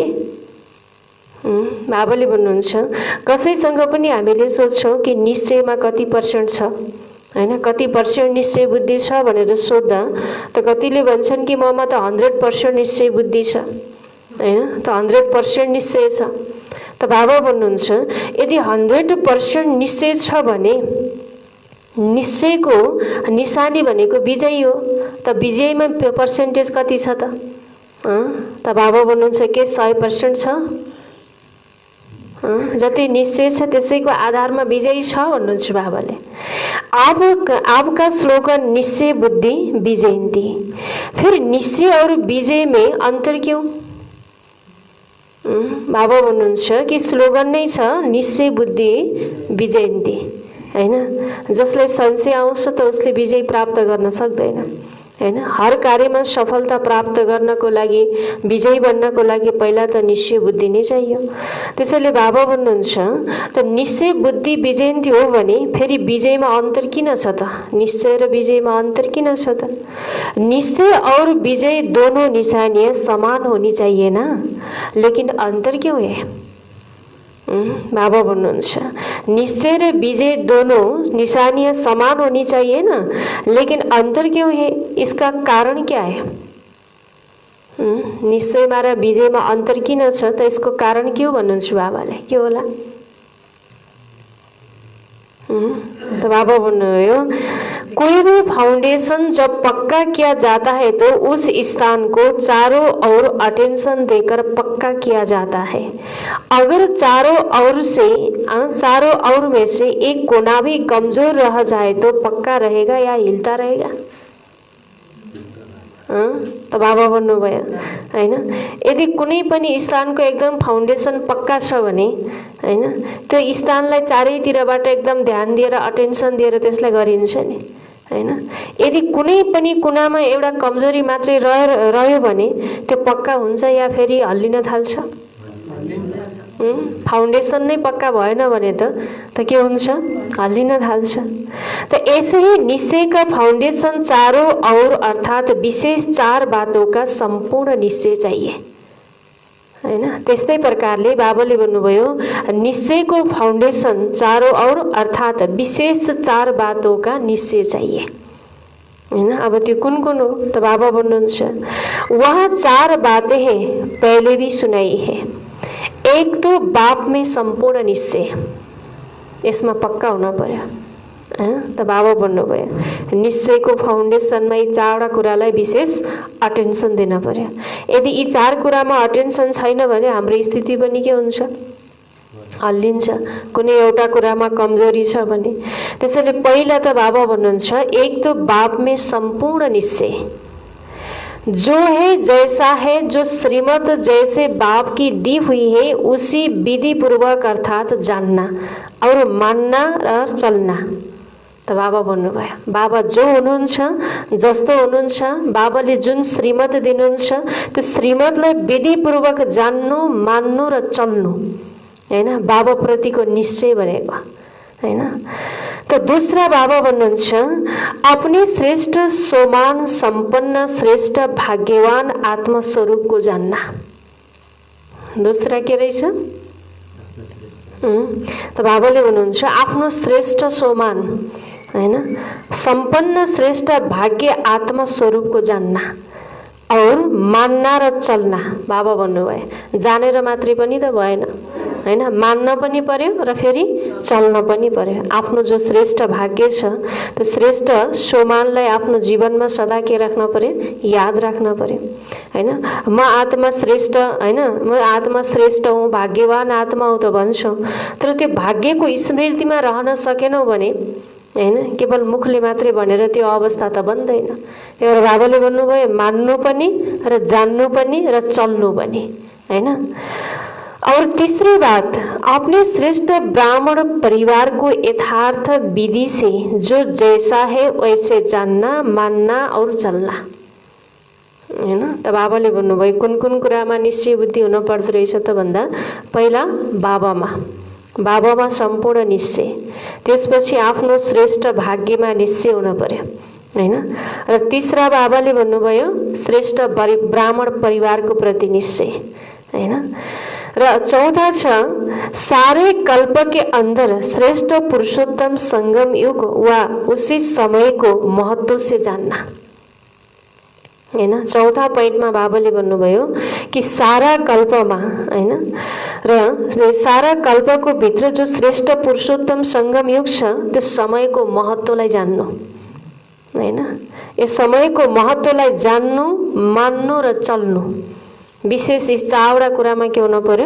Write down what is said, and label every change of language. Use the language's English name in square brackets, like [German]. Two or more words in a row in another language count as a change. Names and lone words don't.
[Nepali] बाबाले भन्नुहुन्छ, कसैसँग पनि हामीले सोध्छौँ कि निश्चयमा कति पर्सेन्ट छ हैन, कति पर्सेन्ट निश्चय बुद्धि छ भनेर सोध्दा त कतिले भन्छन् कि ममा त 100% निश्चय बुद्धि छ हैन, त 100% निश्चय छ। त बाबा भन्नुहुन्छ, यदि 100% निश्चय छ भने निश्चयको निशानी भनेको विजय हो। त विजयमा पर्सेन्टेज कति छ त? त बाबा भन्नुहुन्छ के 100% छ? जति निश्चय छ त्यसैको आधारमा विजयी छ भन्नुहुन्छ बाबाले। [Hindi] आपका स्लोगन निश्चय बुद्धि विजयन्ती, फिर निश्चय और विजय में अंतर क्यों? [Nepali] बाबा भन्नुहुन्छ कि स्लोगन नै छ निश्चय बुद्धि विजयन्ती हैन। जसलाई संशय आउँछ त उसले विजय प्राप्त गर्न सक्दैन हैन। हर कार्यमा सफलता प्राप्त गर्नको लागि, विजयी बन्नको लागि पहिला त निश्चय बुद्धि नै चाहियो। त्यसैले बाबा भन्नुहुन्छ, त निश्चय बुद्धि विजयन्ती हो भने फेरि विजयमा अन्तर किन छ त? निश्चय र विजयमा अन्तर किन छ त? [Hindi] निश्चय और विजय दोनों निशानियां समान होनी चाहिए ना, लेकिन अंतर क्यों है? [Nepali] बाबा भन्नुहुन्छ, निश्चय र विजय [Hindi] दोनों निशानियां समान होनी चाहिए ना, लेकिन अंतर क्यों है? इसका कारण क्या है? [Nepali] निश्चयमा र विजयमा अंतर किन छ त यसको कारण के हो भन्नुहुन्छ बाबाले? के होला? [Hindi] तो बाबा भन्नुभयो, कोई भी फाउंडेशन जब पक्का किया जाता है तो उस स्थान को चारों ओर अटेंशन देकर पक्का किया जाता है। अगर चारों ओर में से एक कोना भी कमजोर रह जाए तो पक्का रहेगा या हिलता रहेगा? [Nepali] त बाबा बन्नुभयो हैन। यदि कुनै पनि स्थानको एकदम फाउन्डेसन पक्का छ भने हैन, त्यो स्थानलाई चारैतिरबाट एकदम ध्यान दिएर अटेन्सन दिएर त्यसलाई गरिन्छ नि हैन। यदि कुनै पनि कुनामा एउटा कमजोरी मात्रै रह्यो भने त्यो पक्का हुन्छ या फेरि हल्लिन थाल्छ? फाउन्डेसन नै पक्का भएन भने त के हुन्छ? हल्लिन थाल्छ। [Hindi] तो ऐसे ही निश्चय का फाउंडेशन चारों और अर्थात विशेष 4 बातों का संपूर्ण निश्चय चाहिए हैन। [Nepali] त्यस्तै प्रकारले बाबाले भन्नुभयो निश्चयको फाउंडेशन [Hindi] चारों और अर्थात विशेष 4 बातों का निश्चय चाहिए हैन। [Nepali] अब त्यो कुन कुन हो त बाबा भन्नुहुन्छ [Hindi] वह 4 बातें हैं पहले भी सुनाई है। एक तो बाप में संपूर्ण निश्चय, [Nepali] यसमा पक्का हुन पर्यो त बाबा भन्नुभयो निश्चयको फाउन्डेसनमा यी 4वटा कुरालाई विशेष अटेन्सन दिन पर्यो। यदि यी 4 कुरामा अटेन्सन छैन भने हाम्रो स्थिति पनि के हुन्छ? हल्लिन्छ। कुनै एउटा कुरामा कमजोरी छ भने त्यसैले पहिला त बाबा भन्नुहुन्छ [Hindi] एक तो बाप में संपूर्ण निश्चय, जो है जैसा है, जो श्रीमत जैसे बाप की दी हुई है उसी विधि पूर्वक अर्थात जानना और मानना र चलना। [Nepali] त बाबा भन्नुभयो बाबा जो हुनुहुन्छ जस्तो हुनुहुन्छ बाबाले जुन श्रीमत दिनुहुन्छ त्यो श्रीमतलाई विधि पूर्वक जान्नु मान्नु र चल्नु हैन, बाबा प्रतिको निश्चय भनेको हैन। [Hindi] तो दूसरा बाबा भन्नुहुन्छ अपने श्रेष्ठ सोमान संपन्न श्रेष्ठ भाग्यवान आत्मा स्वरूप को जानना। [Nepali] दूसरा के रहेछ? तो बाबाले भन्नुहुन्छ आफ्नो श्रेष्ठ सोमान हैन संपन्न श्रेष्ठ भाग्य [Hindi] आत्मा स्वरूप को जानना और मान्ना [Nepali] र चल्ना। बाबा भन्नुभयो जानेर मात्रै पनि त भएन हैन, मान्न पनि पर्यो र फेरि चल्न पनि पर्यो। आफ्नो जो श्रेष्ठ भाग्य छ त्यो श्रेष्ठ सोमानलाई आफ्नो जीवनमा सदा के राख्न पर्यो? याद राख्न पर्यो हैन। म आत्मा श्रेष्ठ हैन, म आत्मा श्रेष्ठ हुँ भाग्यवान आत्मा हुँ त भन्छौ, तर त्यो भाग्यको स्मृतिमा रहन सकेनौ भने हैन केवल मुखले मात्रै भनेर त्यो अवस्था त बन्दैन। त्यही भएर बाबाले भन्नुभयो मान्नु पनि र जान्नु पनि र चल्नु पनि हैन। [Hindi] और तीसरी बात अपने श्रेष्ठ ब्राह्मण परिवार को यथार्थ विधि से जो जैसा है वैसे जानना मानना और चलना हैन। [Nepali] त बाबाले भन्नुभयो कुन कुन कुरामा निश्चय बुद्धि हुन पर्दो रहेछ त भन्दा पहिला बाबामा सम्पूर्ण निश्चय, त्यसपछि आफ्नो श्रेष्ठ भाग्यमा निश्चय हुन पर्यो हैन। र तीसरा बाबाले भन्नुभयो श्रेष्ठ ब्राह्मण परिवारको प्रति निश्चय हैन। र चौथा छ [Hindi] सारे कल्प के अंदर श्रेष्ठ पुरुषोत्तम संगम युग वा उसी समय को महत्व से जानना हैन। [Nepali] चौथा पोइन्टमा बाबाले भन्नुभयो कि सारा कल्पमा हैन र सारा कल्पको भित्र जो श्रेष्ठ पुरुषोत्तम संगम युग छ त्यो समयको महत्वलाई जान्नु हैन। यो समयको महत्वलाई जान्नु मान्नु र चल्नु विशेष यी 4वटा कुरामा के हुन पर्यो?